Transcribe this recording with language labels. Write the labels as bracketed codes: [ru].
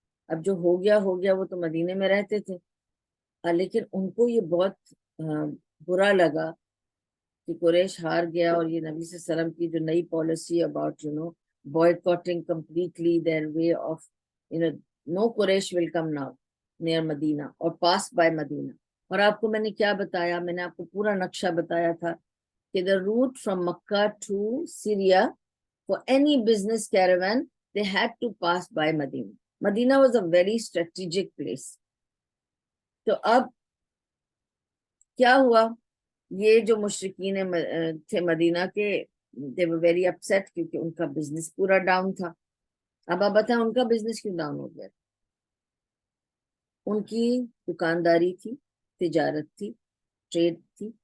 [ur] اب جو ہو گیا وہ تو مدینے میں رہتے تھے, لیکن ان کو یہ بہت برا لگا کہ قریش ہار گیا, اور یہ نبی صلی اللہ علیہ وسلم کی جو نئی policy about [en] boycotting completely their way of no Quraysh will come now near Medina or pass by Medina. [ur] اور آپ کو میں نے کیا بتایا, میں نے آپ کو پورا نقشہ بتایا تھا کہ [en] the route from Makkah to Syria for any business caravan they had to pass by Medina. Medina was a very strategic place. [ur] تو اب کیا ہوا, یہ جو مشرکین تھے مدینہ کے, [en] they were very upset [ur] کیونکہ ان کا بزنس پورا ڈاؤن تھا. اب آپ بتائیں ان کا بزنس کیوں ڈاؤن ہو گیا؟ ان کی دکانداری تھی, تجارت تھی, ٹریڈ تھی.